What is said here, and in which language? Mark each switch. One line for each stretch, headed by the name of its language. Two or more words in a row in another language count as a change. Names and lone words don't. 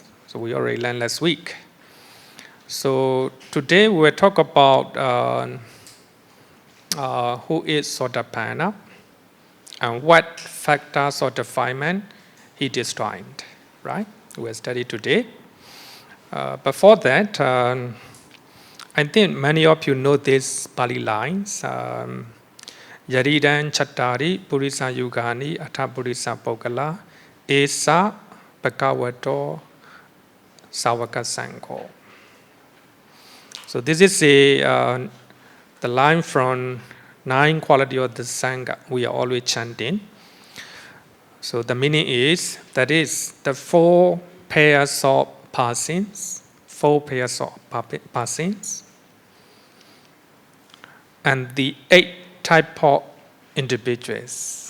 English: So we already learned last week. So today we will talk about who is Sotapanna and what factors or defilement he destroyed. Right? We will study today. Before that, I think many of you know these Pali lines.
Pali: Yaridan Chattari Purisa Yugani Atha Purisa Pokala Esa Bhagavato Savaka Sangho.
English: So this is the line from 9 quality of the Sangha we are always chanting. So the meaning is, that is the 4 pairs of persons, and the 8 types of individuals.